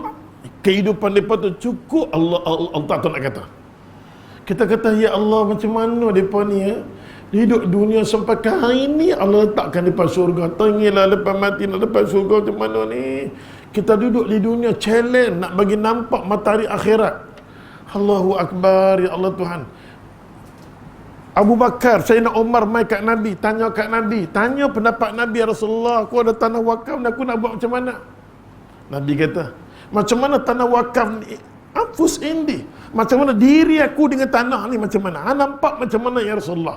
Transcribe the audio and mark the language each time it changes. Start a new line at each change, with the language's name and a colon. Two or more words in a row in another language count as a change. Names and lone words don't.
Malay: Kehidupan mereka tu cukup Allah tu nak kata. Kita kata,
Arabic: يا الله,
Malay: macam mana mereka ni ya? Hidup dunia sampai ke hari ni Allah letakkan mereka surga. Tengilah lepas mati nak lepas surga macam mana ni? Kita duduk di dunia challenge nak bagi nampak matahari akhirat.
Arabic: الله أكبر, يا الله Tuhan.
Malay: Abu Bakar, Sayyidina Umar mai kat Nabi, tanya kat Nabi, tanya pendapat Nabi,
Arabic: يا رسول الله,
Malay: aku ada tanah wakaf ni, aku nak buat macam mana? Nabi kata, macam mana tanah wakaf ni?
Arabic: أنفس عندي.
Malay: Macam mana diri aku dengan tanah ni macam mana? Nampak macam mana
Arabic: يا رسول الله?